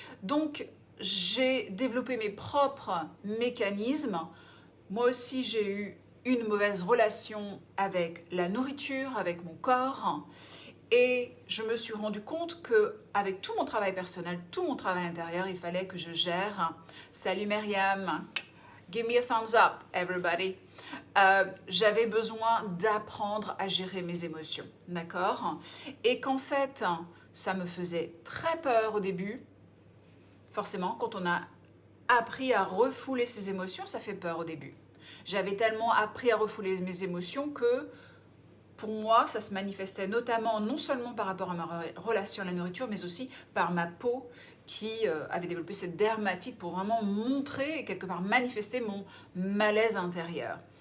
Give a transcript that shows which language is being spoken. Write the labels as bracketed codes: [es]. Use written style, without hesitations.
[fr] Donc, j'ai développé mes propres mécanismes. Moi aussi, j'ai eu une mauvaise relation avec la nourriture, avec mon corps. Et je me suis rendu compte qu'avec tout mon travail personnel, tout mon travail intérieur, il fallait que je gère. Salut [en] Myriam, give me a thumbs up, everybody. [fr] J'avais besoin d'apprendre à gérer mes émotions, d'accord? Et qu'en fait, ça me faisait très peur au début. Forcément, quand on a appris à refouler ses émotions, ça fait peur au début. J'avais tellement appris à refouler mes émotions que pour moi, ça se manifestait notamment non seulement par rapport à ma relation à la nourriture, mais aussi par ma peau qui avait développé cette dermatite pour vraiment montrer et quelque part manifester mon malaise intérieur.